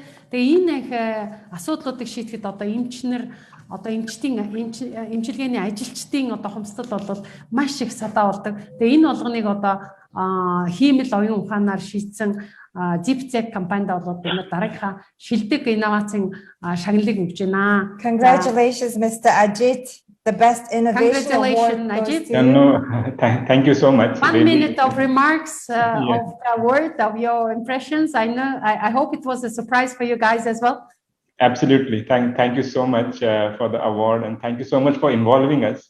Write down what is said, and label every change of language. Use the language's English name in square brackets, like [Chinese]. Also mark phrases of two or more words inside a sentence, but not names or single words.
[Mongolian] Тэгээ энэ их асуудлуудыг шийдэхэд одоо эмчнэр одоо эмчилгээний ажилчдын одоо хомсдол бол маш их садаа болдог. Тэгээ энэ болгоныг одоо хиймэл оюун ухаанаар шийдсэн Deep-Tech компанида бол бид нар дараагийнхаа шилдэг инновацийн шагналыг өгч байна. [English] Congratulations Mr. Ajit. The best innovation award. Thank you so much. 1 minute of remarks of the award, of your impressions. I hope it was a surprise for you guys as well. Absolutely. Thank you so much for the award, and thank you so much for involving us.